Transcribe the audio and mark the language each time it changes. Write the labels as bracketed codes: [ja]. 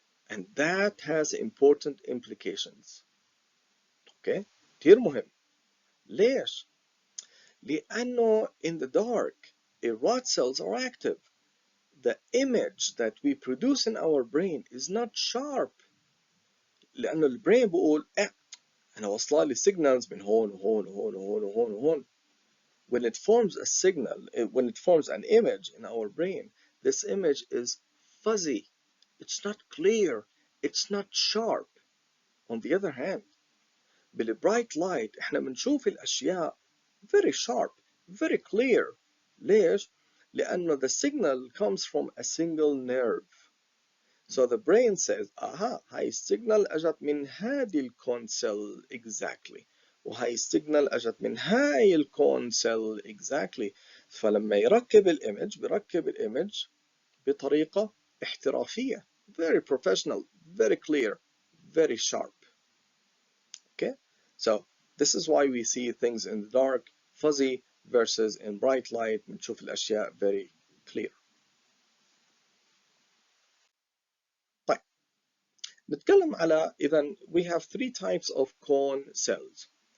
[en] And that has important implications. [ar] Okay? كتير مهم. ليش؟ لأنه [en] in the dark, rod cells are active. The image that we produce in our brain is not sharp. [ar] لأنه البرين بقول أنا وصل لي signals من هون وهون وهون وهون وهون وهون. [en] When it forms a signal, when it forms an image in our brain, this image is fuzzy. It's not clear. It's not sharp. On the other hand, بالbright light [ar] إحنا بنشوف الأشياء [en] very sharp, very clear. [ar] ليش؟ لأنه [en] the signal comes from a single nerve. So the brain says [ar] هاي السيجنال اجت من هذه الكون سيل exactly، وهاي السيجنال اجت من هاي الكون سيل exactly. فلما يركب الايمج بيركب الايمج بطريقة احترافية، [en] very professional, very clear, very sharp. Okay, so this is why we see things in the dark fuzzy versus in bright light [ar] بنشوف الأشياء [en] very clear. [ar] طيب نتكلم على إذا [en] we have three types of cone cells.